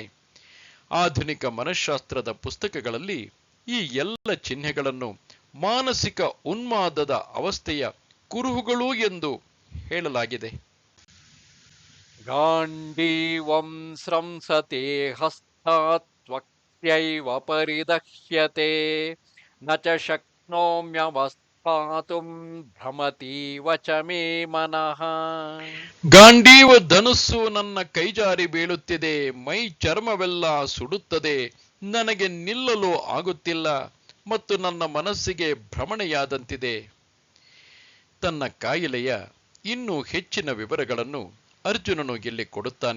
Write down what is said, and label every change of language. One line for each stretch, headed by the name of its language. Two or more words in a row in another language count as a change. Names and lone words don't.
Kannada: ಆಧುನಿಕ ಮನಃಶಾಸ್ತ್ರದ ಪುಸ್ತಕಗಳಲ್ಲಿ ಈ ಎಲ್ಲ ಚಿಹ್ನೆಗಳನ್ನು ಮಾನಸಿಕ ಉನ್ಮಾದದ ಅವಸ್ಥೆಯ ಕುರುಹುಗಳು ಎಂದು ಹೇಳಲಾಗಿದೆ.
Sanskrit: ಗಾಂಡೀವಂ ಸ್ರಂಸತೆ ಹಸ್ತಾತ್ ವಕ್ತ್ಯೈವ ಪರಿದಹ್ಯತೆ ನ ಚ ಶಕ್ನೋಮ್ಯವಸ್ಥಾತುಂ ಭ್ರಮತೀವ ಚ ಮೇ ಮನಃ.
Kannada: ಗಾಂಡೀವ ಧನುಸ್ಸು ನನ್ನ ಕೈಜಾರಿ ಬೀಳುತ್ತಿದೆ, ಮೈ ಚರ್ಮವೆಲ್ಲ ಸುಡುತ್ತದೆ, ನನಗೆ ನಿಲ್ಲಲು ಆಗುತ್ತಿಲ್ಲ ಮತ್ತು ನನ್ನ ಮನಸ್ಸಿಗೆ ಭ್ರಮಣೆಯಾದಂತಿದೆ. ತನ್ನ ಕಾಯಿಲೆಯ ಇನ್ನೂ ಹೆಚ್ಚಿನ ವಿವರಗಳನ್ನು ಅರ್ಜುನನು ಇಲ್ಲಿ ಕೊಡುತ್ತಾನೆ.